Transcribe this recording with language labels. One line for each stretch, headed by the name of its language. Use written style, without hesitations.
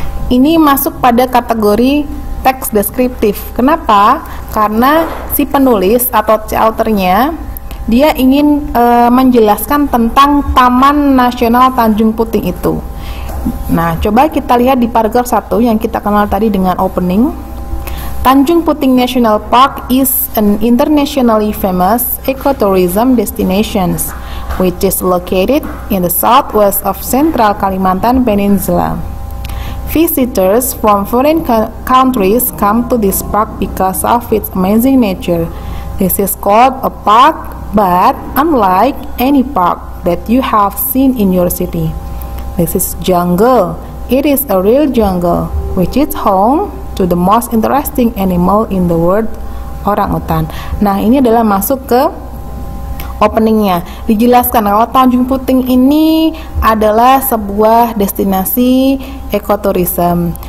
Indonesian: Ini masuk pada kategori teks deskriptif. Kenapa? Karena si penulis atau si authornya dia ingin menjelaskan tentang Taman Nasional Tanjung Puting itu. Nah, coba kita lihat di paragraf 1 yang kita kenal tadi dengan opening.
English: Tanjung Puting National Park is an internationally famous ecotourism destination which is located in the southwest of Central Kalimantan Peninsula. Visitors from foreign countries come to this park because of its amazing nature. This is called a park, but unlike any park that you have seen in your city. This is jungle. It is a real jungle, which is home to the most interesting animal in the world, orangutan.
Indonesian: Nah, ini adalah masuk ke openingnya. Dijelaskan kalau Tanjung Puting ini adalah sebuah destinasi ekoturism.